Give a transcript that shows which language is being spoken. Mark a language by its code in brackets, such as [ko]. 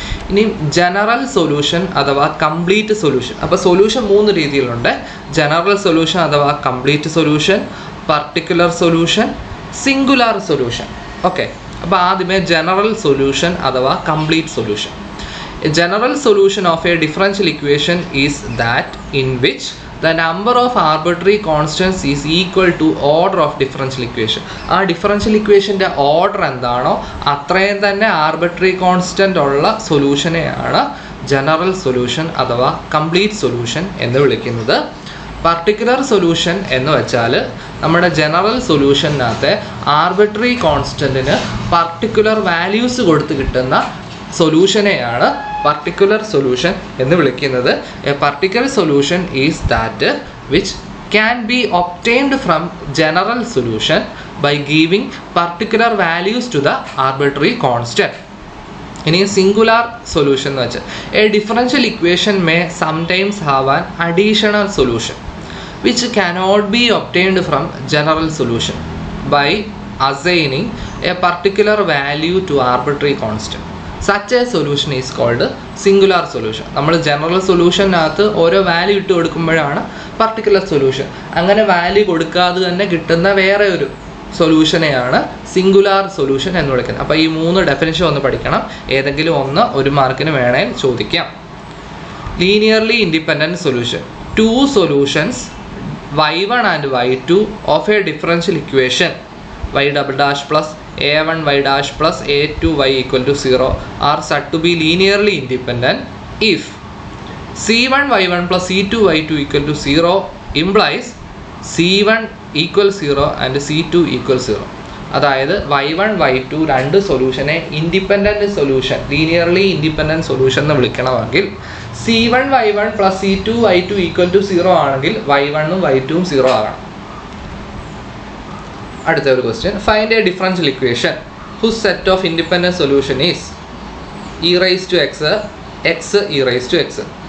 [ml] ഇനി general solution അഥവാ complete solution. അപ്പോൾ സൊല്യൂഷൻ 3 രീതിയിലുണ്ട്. ജനറൽ സൊല്യൂഷൻ അഥവാ complete solution, particular solution, singular solution. Okay, അപ്പോൾ ആദ്യമേ ജനറൽ സൊല്യൂഷൻ അഥവാ complete solution. [en] A general solution of a differential equation is that in which the number of arbitrary constants is equal to order of differential equation. [ml] ആ differential ഇക്വേഷൻ്റെ order എന്താണോ അത്രയും തന്നെ arbitrary constant ഉള്ള സൊല്യൂഷനെയാണ് general solution അഥവാ complete solution എന്ന് വിളിക്കുന്നത്. Particular solution എന്ന് വെച്ചാൽ നമ്മുടെ ജനറൽ സൊല്യൂഷനകത്തെ ആർബിട്രറി കോൺസ്റ്റൻറ്റിന് പർട്ടിക്കുലർ വാല്യൂസ് കൊടുത്ത് കിട്ടുന്ന സൊല്യൂഷനെയാണ് particular solution എന്ന് വിളിക്കുന്നത്. [en] A particular solution is that which can be obtained from general solution by giving particular values to the arbitrary constant. [ml] ഇനി സിംഗുലാർ സൊല്യൂഷൻ എന്ന് വെച്ചാൽ [en] a differential equation may sometimes have an additional solution which cannot be obtained from general solution by assigning a particular value to arbitrary constant. Such a solution is called singular solution. [ml] നമ്മൾ general സൊല്യൂഷനകത്ത് ഓരോ value ഇട്ട് കൊടുക്കുമ്പോഴാണ് particular solution. അങ്ങനെ value കൊടുക്കാതെ തന്നെ കിട്ടുന്ന വേറെ ഒരു സൊല്യൂഷനെയാണ് singular solution എന്ന് വിളിക്കുന്നത്. അപ്പോൾ ഈ 3 ഡെഫിനിഷൻ ഒന്ന് പഠിക്കണം. ഏതെങ്കിലും ഒന്ന് ഒരു മാർക്കിന് വേണേൽ ചോദിക്കാം. Linearly independent solution. [en] 2 solutions y1 and y2 of a differential equation y double dash plus a1 y dash plus a2 y equal to 0 are said to be linearly independent if c1 y1 plus c2 y2 equal to 0 implies c1 equal 0 and c2 equal 0. [ml] അതായത് y1 y2 രണ്ട് സൊല്യൂഷനെ independent solution linearly independent solution എന്ന് വിളിക്കണമെങ്കിൽ c1 y1 plus c2 y2 equal to 0 ആണെങ്കിൽ y1 ഉം y2 ഉം 0 ആകണം. അടുത്ത ഒരു question. [en] Find a differential equation whose set of independent solution is e raise to x x e raise to x.